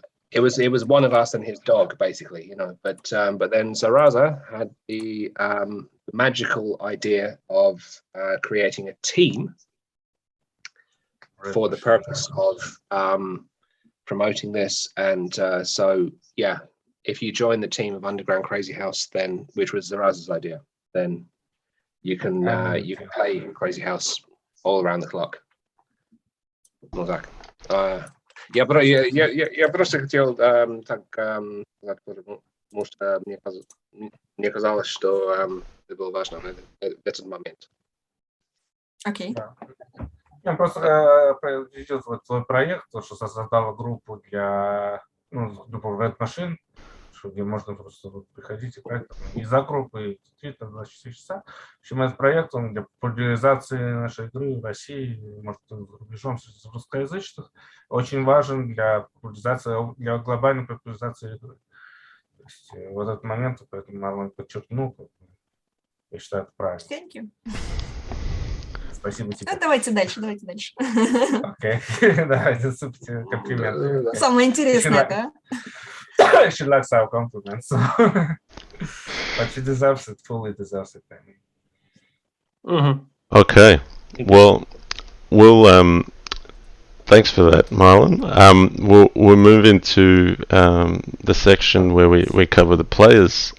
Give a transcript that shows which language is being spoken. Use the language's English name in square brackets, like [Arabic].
[English] It was one of us and his dog, basically, but then Zaraza had the magical idea of creating a team for the purpose of promoting this, and so yeah, if you join the team of Underground Crazyhouse, then, which was Zaraza's idea, then you can play Crazyhouse all around the clock. No tak. [Russian] Я просто хотел так сказать, потому что мне казалось, что это было важно в этот момент. Окей. Я просто видел твой проект, то, что создала группу группу Red Machine, где можно просто приходить и играть из-за группы, Twitter 24 часа. В общем, этот проект, он для популяризации нашей игры в России, может, за рубежом среди русскоязычных, очень важен для популяризации, для глобальной популяризации игры. То есть в этот момент, поэтому Марлон подчеркнул, я считаю, это правильно. [English] Thank you. [Russian] Спасибо тебе. Давайте дальше. Окей, давайте, супер комплимент. Самое интересное, да? [English] She likes our compliments, but she deserves it, fully deserves it. Okay, well, we'll thanks for that, Marlon. We'll move into the section where we cover the players.